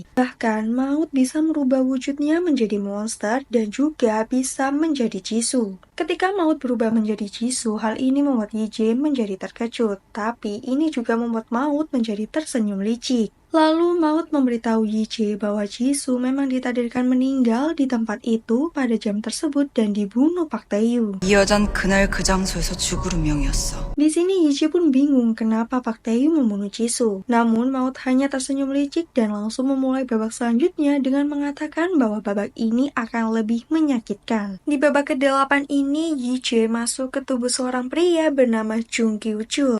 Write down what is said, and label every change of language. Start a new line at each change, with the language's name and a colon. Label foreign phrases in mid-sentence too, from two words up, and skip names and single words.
Indonesian: Bahkan Maut bisa merubah wujudnya menjadi monster dan juga bisa menjadi Jisoo. Ketika Maut berubah menjadi Jisoo, hal ini membuat Yijie menjadi terkejut, tapi ini juga membuat Maut menjadi tersenyum licik. Lalu Maut memberitahu Yijie bahwa Jisoo memang ditakdirkan meninggal di tempat itu pada jam tersebut dan dibunuh Park Tae-yu.
Korean: 이 여잔 그날 그 장소에서 죽을 운명이었어.
Indonesian: Di sini Yijie pun bingung kenapa Park Tae-yu membunuh Jisoo. Namun Maut hanya tersenyum licik dan langsung memulai babak selanjutnya dengan mengatakan bahwa babak ini akan lebih menyakitkan. Di babak ke-8 ini Yijie masuk ke tubuh seorang pria bernama Jung Kyu-chul.